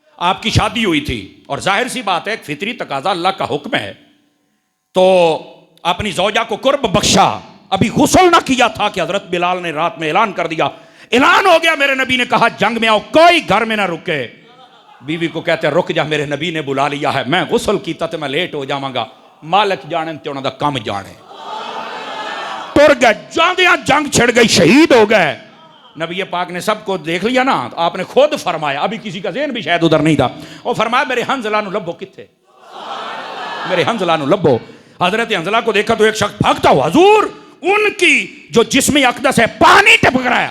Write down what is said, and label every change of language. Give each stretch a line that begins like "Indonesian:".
Urdu: آپ کی شادی ہوئی تھی اور ظاہر سی بات ہے، ایک فطری تقاضا، اللہ کا حکم ہے، تو اپنی زوجہ کو قرب بخشا، ابھی غسل نہ کیا تھا کہ حضرت بلال نے رات میں اعلان کر دیا. اعلان ہو گیا، میرے نبی نے کہا جنگ میں آؤ، کوئی گھر میں نہ رکے. بیوی کو کہتے ہیں رک جا، میرے نبی نے بلا لیا ہے،
Punjabi: میں غسل کیتا تے میں لیٹ ہو جاواں گا. مالک جانے تے انہاں دا کم جانے. ٹر گئے، جاندیاں جنگ چھڑ گئی، شہید ہو گئے.
Urdu: نبی پاک نے سب کو دیکھ لیا نا، آپ نے خود فرمایا، ابھی کسی کا ذہن بھی شاید ادھر نہیں تھا، وہ فرمایا
Punjabi: میرے حنظلہ نو لبو کتھے،
Urdu: میرے حنظلہ نو لبو. حضرت حنظلہ کو دیکھا تو ایک شخص بھاگتا ہوا، حضور ان کی جو جسم اقدس ہے پانی ٹپک رہا ہے.